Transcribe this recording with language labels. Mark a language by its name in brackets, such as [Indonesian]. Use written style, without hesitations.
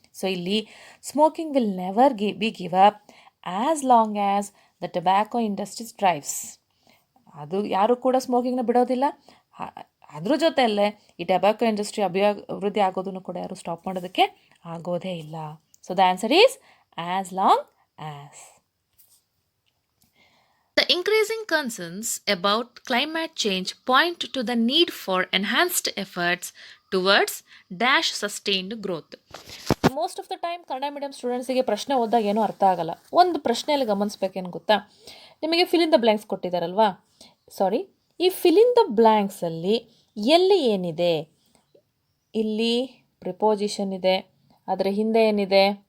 [Kannada] So ಇಲ್ಲಿ [English] Smoking will never be give up as long as the tobacco industries thrives. [Kannada] ಅದು ಯಾರು ಕೂಡ ಸ್ಮೋಕಿಂಗ್ನ ಬಿಡೋದಿಲ್ಲ. ಅದ್ರ ಜೊತೆಯಲ್ಲೇ ಈ ಟೊಬ್ಯಾಕೋ ಇಂಡಸ್ಟ್ರಿ ಅಭಿವೃದ್ಧಿ ಆಗೋದನ್ನು ಕೂಡ ಯಾರು ಸ್ಟಾಪ್ ಮಾಡೋದಕ್ಕೆ ಆಗೋದೇ ಇಲ್ಲ. [English] So the answer is as long as. The increasing concerns about climate change point to the need for enhanced efforts towards dash sustained growth. Most of the time [Kannada] Kannada medium ಸ್ಟೂಡೆಂಟ್ಸಿಗೆ ಪ್ರಶ್ನೆ ಓದಿದಾಗ ಏನೂ ಅರ್ಥ ಆಗಲ್ಲ. ಒಂದು ಪ್ರಶ್ನೆಯಲ್ಲಿ ಗಮನಿಸ್ಬೇಕೇನು ಗೊತ್ತಾ, ನಿಮಗೆ ಫಿಲ್ ಇನ್ ದ ಬ್ಲ್ಯಾಂಕ್ಸ್ ಕೊಟ್ಟಿದ್ದಾರಲ್ವಾ, ಈ ಫಿಲ್ ಇನ್ ದ ಬ್ಲ್ಯಾಂಕ್ಸಲ್ಲಿ ಎಲ್ಲಿ ಏನಿದೆ, ಇಲ್ಲಿ ಪ್ರಿಪೋಸಿಷನ್ ಇದೆ, ಅದರ ಹಿಂದೆ ಏನಿದೆ,